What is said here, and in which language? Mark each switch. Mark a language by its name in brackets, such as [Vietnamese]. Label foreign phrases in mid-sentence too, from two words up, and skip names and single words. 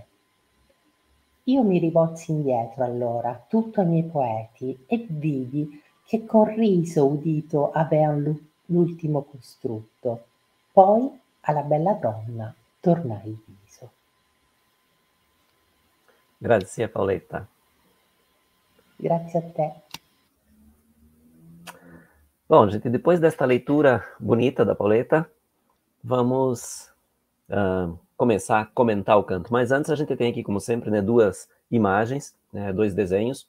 [Italian] Io mi rivolsi indietro allora, tutto ai miei poeti, e vidi che con riso udito avean l'ultimo costrutto. Poi alla bella donna tornai il viso. Grazie Paoletta. Grazie a te. [Portuguese] Bom, gente, depois desta leitura bonita da Paoletta, vamos começar a comentar o canto. Mas antes a gente tem aqui, como sempre, né, duas imagens, né, dois desenhos.